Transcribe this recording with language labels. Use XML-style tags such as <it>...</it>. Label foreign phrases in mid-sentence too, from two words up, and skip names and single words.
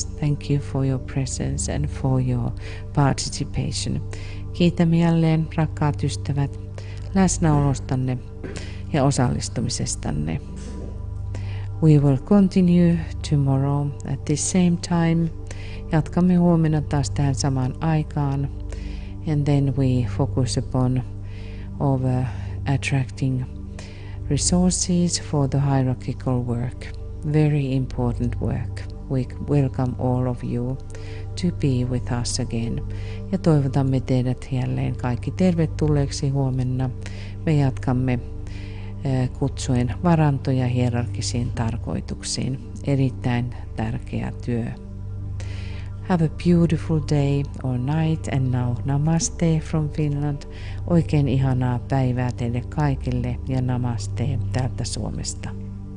<en>Thank you for your presence and for your participation.</en> <fi>Kiitämme jälleen, rakkaat ystävät, läsnäolostanne ja osallistumisestanne.</fi> <en>We will continue tomorrow at the same time.</en> <fi>Jatkamme huomenna taas tähän samaan aikaan.</fi> <en>And then we focus upon attracting resources for the hierarchical work. Very important work. We welcome all of you to be with us again.</en> <fi>Ja toivotamme teidät jälleen kaikki tervetulleeksi huomenna. Me jatkamme kutsuen varantoja hierarkisiin tarkoituksiin. Erittäin tärkeä työ.</fi> <en>Have a beautiful day or night and now namaste from Finland.</en> <fi>Oikein ihanaa päivää teille kaikille ja namaste täältä Suomesta.</fi>